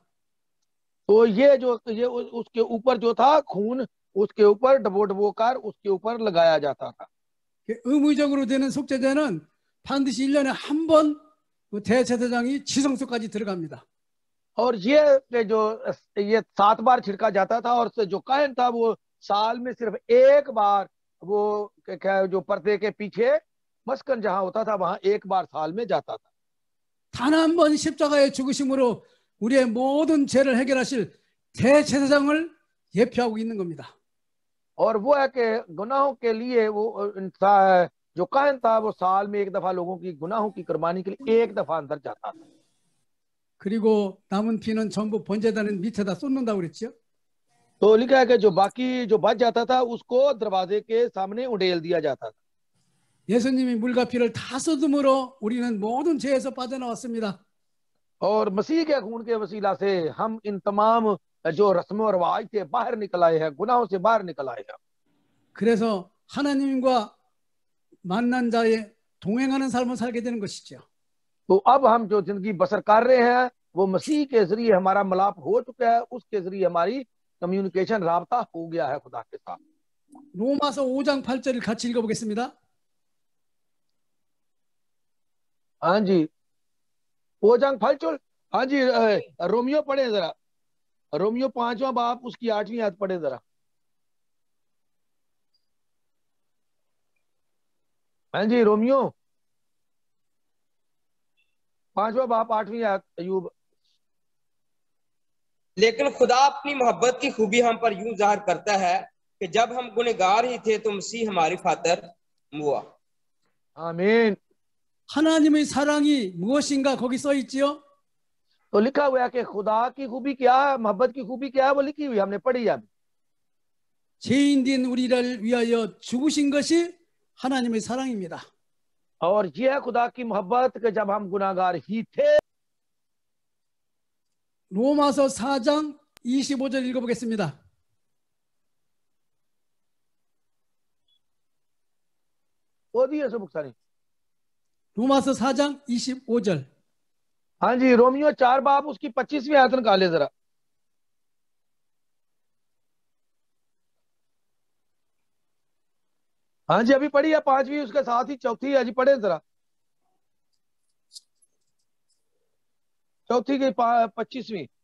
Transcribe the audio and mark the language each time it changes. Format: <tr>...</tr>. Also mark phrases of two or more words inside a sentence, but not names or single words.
<ur>تو یہ اس کے اوپر جو تھا خون، اس کے اوپر ڈبو کر اس کے اوپر لگایا جاتا تھا.</ur> <ko>의무적으로 되는 속죄제는 반드시 1년에 한 번 대제사장이 지성소까지 들어갑니다.</ko> <ur>اور یہ 7 بار چھڑکا جاتا تھا، اور جو کاہن تھا وہ سال میں صرف ایک بار وہ جو پردے کے پیچھے مسکن جہاں ہوتا تھا وہاں ایک بار سال میں جاتا تھا.</ur> <ko>단 한 번 십자가의 죽으심으로 우리의 모든 죄를 해결하실 대제사장을 예표하고 있는 겁니다.</ko> <ur>اور وہ ہے کہ گناہوں کے لیے وہ جو کاہن تھا وہ سال میں ایک دفعہ لوگوں کی گناہوں کی قربانی کے لیے ایک دفعہ اندر جاتا تھا.</ur> <ko>그리고 남은 피는 전부 번제단의 밑에다 쏟는다고 그랬죠.</ko> <ur>تو لکھا ہے کہ جو باقی جو بچ جاتا تھا اس کو دروازے کے سامنے انڈیل دیا جاتا تھا.</ur> <ko>예수님이 물과 피를 다 쏟음으로 우리는 모든 죄에서 빠져나왔습니다.</ko> <ur>اور مسیح کے خون کے وسیلہ سے ہم ان تمام جو رسم اور رواج تھے باہر نکل آئے ہیں، گناہوں سے باہر نکل آئے ہیں.</ur> <ko>그래서 하나님과 만난 자의 동행하는 삶을 살게 되는 것이죠.</ko> <ur>تو اب ہم جو زندگی بسر کر رہے ہیں وہ مسیح کے ذریعے ہمارا ملاپ ہو چکا ہے، اس کے ذریعے ہماری کمیونیکیشن رابطہ ہو گیا ہے خدا کے ساتھ.</ur> <ko>로마서 5장 8절을 같이 읽어보겠습니다.</ko> <ur>ہاں جی,</ur> <ko>5장 8절।</ko> <ur>ہاں جی، رومیو پڑھے ذرا، رومیو 5واں باب اس کی 8ویں آیت پڑھے ذرا. ہاں جی، رومیو 5واں باب 8ویں آیت. अयूब, لیکن خدا اپنی محبت کی خوبی ہم پر یوں ظاہر کرتا ہے کہ جب ہم گنہگار ہی تھے تو مسیح ہماری خاطر ہوا. آمین.</ur> <ko>하나님의 사랑이 무엇인가 거기 써 있지요.</ko> <ur>تو لکھا ہوا ہے کہ خدا کی خوبی کیا ہے، محبت کی خوبی کیا ہے، وہ لکھی ہوئی، ہم نے پڑھی ہے ابھی.</ur> <ko>죄인된 우리를 위하여 죽으신 것이 하나님의 사랑입니다.</ko> <ur>اور یہ ہے خدا کی محبت کہ جب ہم گناہگار ہی تھے.</ur> <ko>로마서 4장 25절 읽어보겠습니다. 어디에서 목사님? 로마서 4장 25절.</ko> <ur>ہاں جی، رومیو 4 باب اس کی 25ویں آیت نکالے ذرا. ہاں جی، ابھی پڑھی ہے 5ویں، اس کے ساتھ ہی 4تھی ہے جی، پڑھے ذرا. 4تھی کی 25ویں.</ur>